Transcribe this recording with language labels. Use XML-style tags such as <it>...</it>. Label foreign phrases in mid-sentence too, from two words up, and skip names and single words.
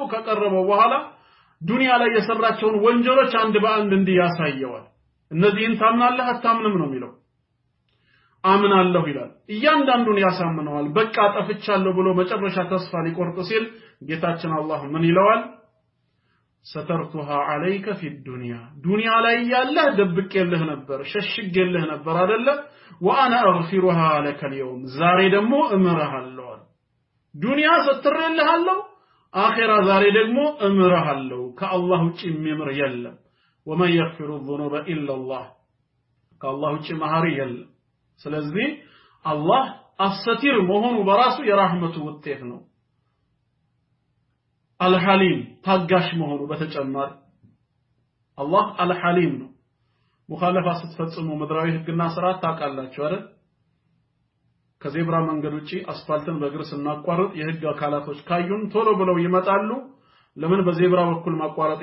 <am>ከቀረበው በኋላ ዱንያ ላይ የሰራቸውን ወንጀሎች አንድ በአንድ እንዲያሳየዋል እነዚህን ታምናለህ አታምንም ነው የሚለው አምናለሁ ይላል እያንዳንዱን ያሳምነዋል በቃ ጠፍቻለሁ ብሎ መጨረሻ ተስፋ ሊቆርጥ ሲል ጌታችን አላህ ምን ይለዋል</am> <ar>سترتها عليك في</ar> <am>الدنيا ዱንያ ላይ ያለህ ደብቄልህ ነበር ሸሽጌልህ ነበር አይደለ</am> <ar>وانا اغفرها لك اليوم</ar> <am>ዛሬ ደግሞ እምረሃለሁ ዱንያ ሰትሬልሃለሁ አኺራ ዛሬ ደግሞ እምረሃለሁ ከአላህ ውጪ የሚምር የለም</am> <ar>ومن يغفر الذنوب الا الله</ar> <am>ከአላህ ውጪ መሐሪ የለም ስለዚህ አላህ አሰቲር መሆኑ በራሱ የራህመቱ ውጤት ነው አልሐሊም ታጋሽ መሆኑ በተጨማሪ አላህ አልሐሊም ነው ሙኻለፋ ስትፈጽሙ ምድራዊ ህግና ስርዓት ታቃላችሁ አይደል ከዜብራ መንገድ ውጪ አስፋልትን በእግር ስናቋርጥ የህግ አካላቶች ካዩን ቶሎ ብለው ይመጣሉ ለምን በዜብራ በኩል ማቋረጥ</am>